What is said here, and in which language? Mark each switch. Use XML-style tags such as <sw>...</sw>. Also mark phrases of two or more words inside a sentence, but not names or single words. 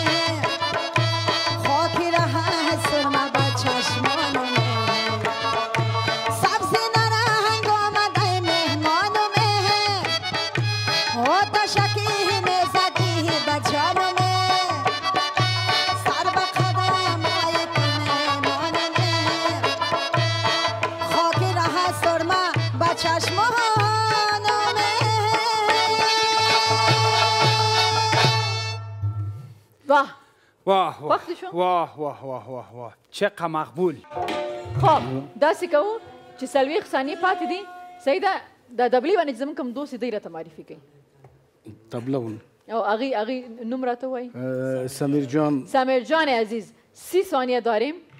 <fa>خاکی ره سرمه بر چشمانم آتشکی میزدی بر جانم سر به قدمای تو میمانم خاکی ره سرمه به چشمانم واه واه واه وقتی شو؟ واه واه واه واه واه چقدر مقبول</fa> <ps>خب داسې کوو چې څلوېښت ثانیې پاتې دي صحیح ده د دبلي باندې چې زموږ کوم دوست دی راته معرفي کوي تبلون او هغې نوم راته وایي سمیر جان</ps> <fa>سمیر جان عزیز 30 ثانیه داریم</fa>